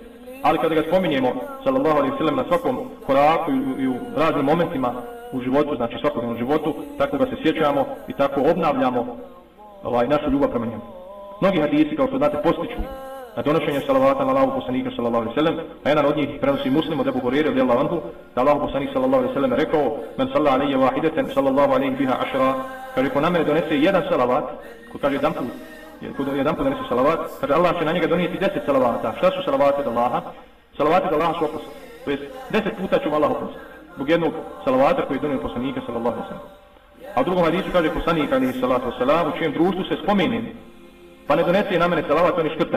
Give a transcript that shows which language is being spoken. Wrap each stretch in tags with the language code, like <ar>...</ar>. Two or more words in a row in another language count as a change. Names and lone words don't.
<bs>Ali kada ga spominjemo</bs> <ar>صلى الله عليه وسلم</ar> <bs>na svakom koraku i u raznim momentima u životu, znači svakodnevnom životu, tako ga se sjećamo i tako obnavljamo našu ljubav prema njemu. Mnogi hadisi, kao što znate, postiču na donošenje salavata na Allahovog poslanika</bs> <ar>صلى الله عليه وسلم,</ar> <bs>a jedan od njih prenosi Muslim od Ebu Hurajre</bs> <ar>رضي الله عنه,</ar> <bs>da Allahov poslanik</bs> <ar>صلى الله عليه وسلم</ar> <bs>rekao:</bs> <ar>"من صلى علي واحدة صلى الله عليه بها 10."</ar> <bs>Kaže ko na mene donese jedan salavat, ko kaže jedan put donese salavat, kaže Allah će na njega donijeti 10 salavata. Šta su salavati od Allaha? Salavati od Allaha su oprost. To jest 10 puta ću Allah oprostiti zbog jednog salavata koji je donio poslanika</bs> <ar>صلى الله عليه وسلم.</ar> <bs>A u drugom hadisu kaže poslanik</bs> <ar>عليه الصلاة والسلام,</ar> <bs>u čijem društvu se spomene pa ne donese na mene salavat, on je škrtat.</bs>